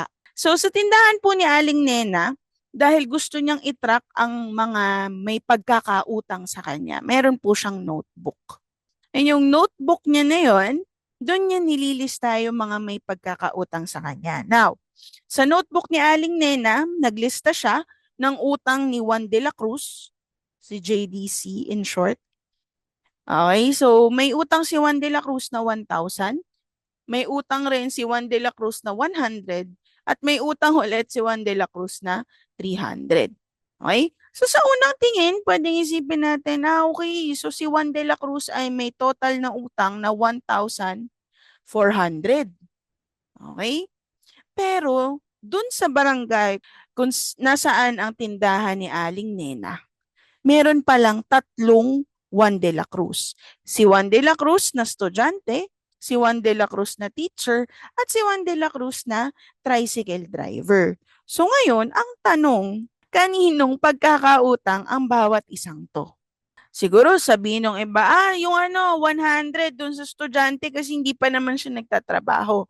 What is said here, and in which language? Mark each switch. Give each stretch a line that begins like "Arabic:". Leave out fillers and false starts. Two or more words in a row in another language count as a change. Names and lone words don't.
Filipino: So sa tindahan po ni Aling Nena, dahil gusto niyang i-track ang mga may pagkakautang sa kanya, meron po siyang notebook. And yung notebook niya na yun, doon niya nililista yung mga may pagkakautang sa kanya. Now, sa notebook ni Aling Nena, naglista siya ng utang ni Juan de la Cruz, si JDC
English: in short.
Filipino: Okay, so may utang si Juan de la Cruz na 1,000, may utang rin si Juan de la Cruz na 100, at may utang ulit si Juan de la Cruz na 300. Okay? So sa unang tingin, pwedeng isipin natin, okay, so si Juan de la Cruz ay may total na utang na 1,400. Okay? Pero, dun sa barangay, kung nasaan ang tindahan ni Aling Nena, meron palang 3 Juan de la Cruz. Si Juan de la Cruz na estudyante, si Juan de la Cruz na teacher, at si Juan de la Cruz na
English: tricycle driver.
Filipino: So ngayon, ang tanong, kaninong pagkakautang ang bawat isang to? Siguro sabihin ng iba, yung 100 dun sa estudyante kasi hindi pa naman siya nagtatrabaho.